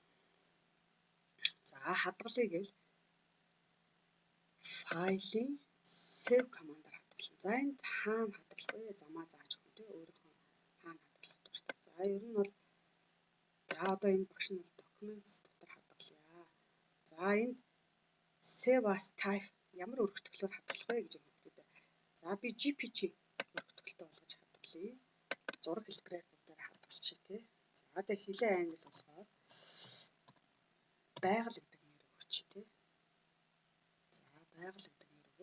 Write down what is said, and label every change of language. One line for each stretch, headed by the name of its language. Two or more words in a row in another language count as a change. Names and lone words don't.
Mongolian: За хадгалъя гээл файлын save командаар хадгална. За энд хаана хадгалах вэ? Замаа зааж өгнө тий. Өөрийнхөө хаана хадгалах дуртай. За ер нь бол за одоо энэ багш нь бол documents дотор хадгалъя. За энд
English: save as type
Mongolian: ямар өргөтгөлөөр хадгалах вэ гэж хүүхдүүдээ. За би JPG өргөтгөлтэй болгож хадгалъя. Зураг хэлбэрээр бүгдээр хадгалчих тий. За тэгээ хилээ англи болохоор байгаль гэдэг нэр өгч тий. За байгаль гэдэг нэр өгөө.